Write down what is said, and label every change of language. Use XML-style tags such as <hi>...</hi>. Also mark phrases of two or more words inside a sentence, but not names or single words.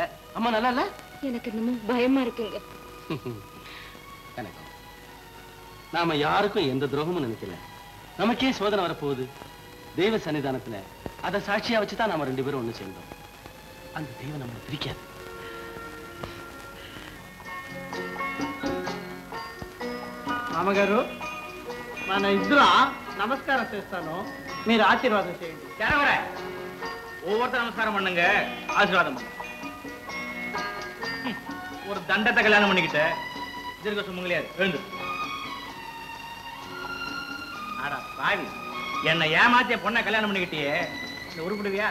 <ta>அம்மா நல்லா இல்ல? எனக்கு இன்னமும் பயமா இருக்குங்க. கனகம், நாம யாருக்கும் எந்த துரோகமும் நினைக்கல. நமக்கே சோதனை வரப்போகுது. தெய்வ சன்னிதானத்துல அதை சாட்சியா வச்சுதான் நாம 2 பேரும் ஒண்ணு சேர்ந்தோம். அந்த தெய்வம் நம்மளை பிரிக்காது.</ta> <te>మామగారు, మన ఇద్దరు నమస్కారం చేస్తాను, మీరు ఆశీర్వాదం చేయండి.</te> <ta>யாரவர ஒவ்வொருத்தர் நமஸ்காரம் பண்ணுங்க, ஆசீர்வாதம் பண்ணுங்க. ஒரு தண்டத்தை கல்யாணம் பண்ணிக்கிட்ட தீர்க்க சுமங்கலியாது எழுந்து. ஆடா பாவி, என்னை ஏமாத்திய பொண்ணை கல்யாணம் பண்ணிக்கிட்டியே, இந்த உருப்பிடுவியா?</ta>